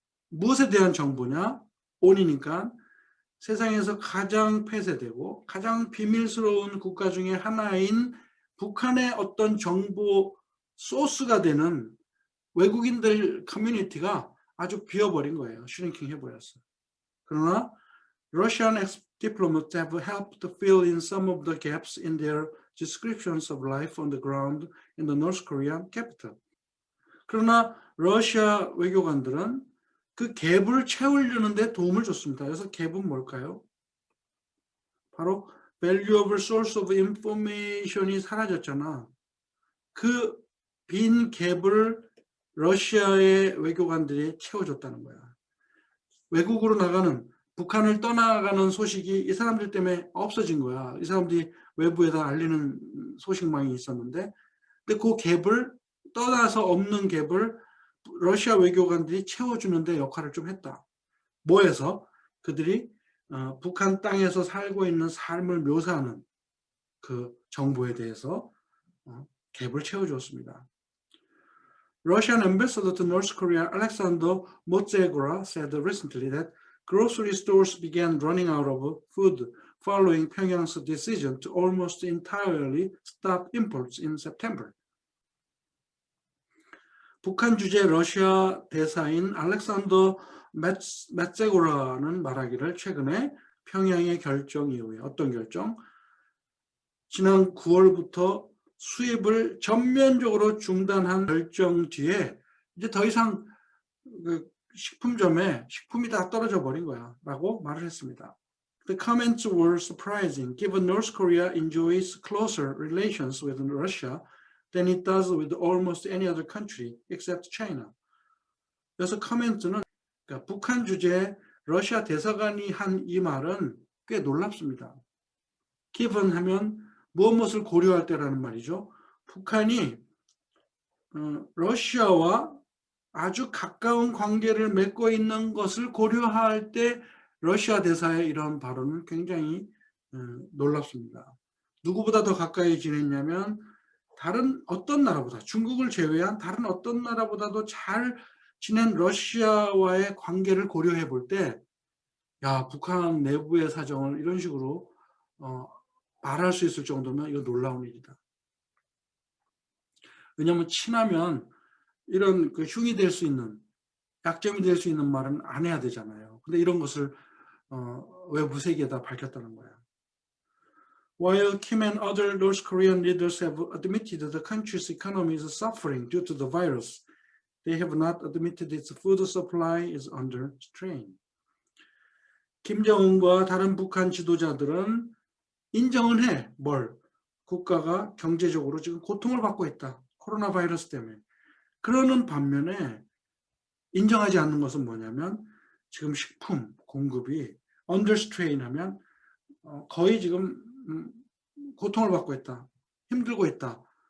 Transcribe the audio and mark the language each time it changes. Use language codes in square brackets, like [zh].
[ko] 무엇에 대한 정보냐? 온이니까 세상에서 가장 폐쇄되고 가장 비밀스러운 국가 중에 하나인 북한의 어떤 정보 소스가 되는 외국인들 커뮤니티가 아주 비어버린 거예요. 슈링킹 해버렸어요. 그러나 [en] Russian ex-diplomats have helped fill in some of the gaps in their descriptions of life on the ground in the North Korean capital. [ko] 그러나 러시아 외교관들은 그 갭을 채우려는데 도움을 줬습니다. 그래서 갭은 뭘까요? 바로 [en] valuable source of information [ko] 이 사라졌잖아. 그 빈 갭을 러시아의 외교관들이 채워줬다는 거야. 외국으로 나가는, 북한을 떠나가는 소식이 이 사람들 때문에 없어진 거야. 이 사람들이 외부에다 알리는 소식망이 있었는데, 근데 그 갭을, 떠나서 없는 갭을 러시아 외교관들이 채워주는데 역할을 좀 했다. 뭐해서? 그들이 북한 땅에서 살고 있는 삶을 묘사하는 그 정보에 대해서 갭을 채워주었습니다. [en] Russian ambassador to North Korea Alexander Motsegora said recently that grocery stores began running out of food following Pyongyang's decision to almost entirely stop imports in September. [ko] 북한 주재 러시아 대사인 알렉산더 메츠고라는 말하기를 최근에 평양의 결정 이후에 어떤 결정? 지난 9월부터 수입을 전면적으로 중단한 결정 뒤에 이제 더 이상 그 식품점에 식품이 다 떨어져 버린 거야 라고 말을 했습니다. [en] The comments were surprising given North Korea enjoys closer relations with Russia than it does with almost any other country except China. [ko] 그래서 커멘트는 그러니까 북한 주재 러시아 대사관이 한 이 말은 꽤 놀랍습니다. given 하면 무엇을 고려할 때라는 말이죠. 북한이 러시아와 아주 가까운 관계를 맺고 있는 것을 고려할 때 러시아 대사의 이런 발언은 굉장히 놀랍습니다. 누구보다 더 가까이 지냈냐면 다른 어떤 나라보다, 중국을 제외한 다른 어떤 나라보다도 잘 지낸 러시아와의 관계를 고려해 볼 때, 야, 북한 내부의 사정을 이런 식으로 말할 수 있을 정도면 이거 놀라운 일이다. 왜냐하면 친하면 이런 그 흉이 될 수 있는, 약점이 될 수 있는 말은 안 해야 되잖아요. 근데 이런 것을 외부 세계에다 밝혔다는 거야. [en] While Kim and other North Korean leaders have admitted that the country's economy is suffering due to the virus, they have not admitted its food supply is under strain. [ko] 김정은과 다른 북한 지도자들은 인정은 해. 뭘? 국가가 경제적으로 지금 고통을 받고 있다. 코로나 바이러스 때문에. 그러는 반면에 인정하지 않는 것은 뭐냐면 지금 식품 공급이 [en] under strain [ko] 하면 거의 지금 고통을 받고 있다. 힘들고 있다.